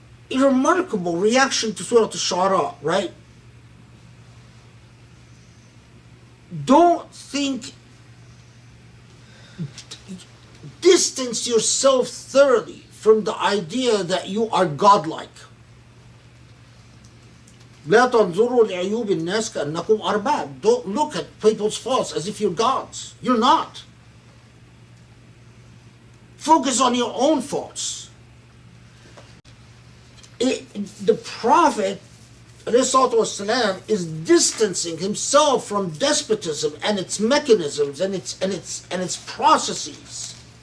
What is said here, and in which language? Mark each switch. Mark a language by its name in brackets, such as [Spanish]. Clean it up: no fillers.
[English] A remarkable reaction to Surah Al-Shu'ara, right? Don't think, distance yourself thoroughly from the idea that you are godlike. [Arabic] لا تنظروا لعيوب الناس كأنكم أرباب. [English] Don't look at people's faults as if you're gods. You're not. Focus on your own faults. The Prophet ﷺ is distancing himself from despotism and its mechanisms and its processes.